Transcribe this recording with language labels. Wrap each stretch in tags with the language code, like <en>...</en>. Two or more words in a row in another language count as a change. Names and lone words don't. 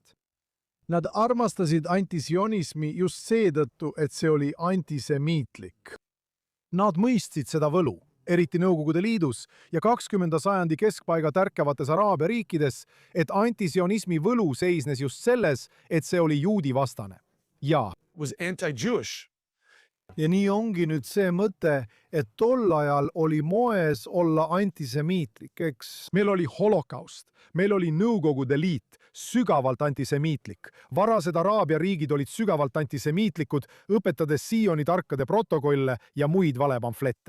<et>Nad armastasid antisionismi just seetõttu, et see oli antisemiitlik. Nad mõistsid seda võlu, eriti Nõukogude Liidus ja 20. sajandi keskpaiga tärkavates Araabia riikides, et antisionismi võlu seisnes just selles, et see oli juudi vastane. Ja</et> <en>Was anti-Jewish.</en> <et>Ja nii ongi nüüd see mõte, et tol ajal oli moes olla antisemiitlik, eks? Meil oli holokaust, meil oli Nõukogude Liit, sügavalt antisemiitlik. Varased Araabia riigid olid sügavalt antisemiitlikud, õpetades Sioni tarkade protokolle ja muid valepamflette.</et>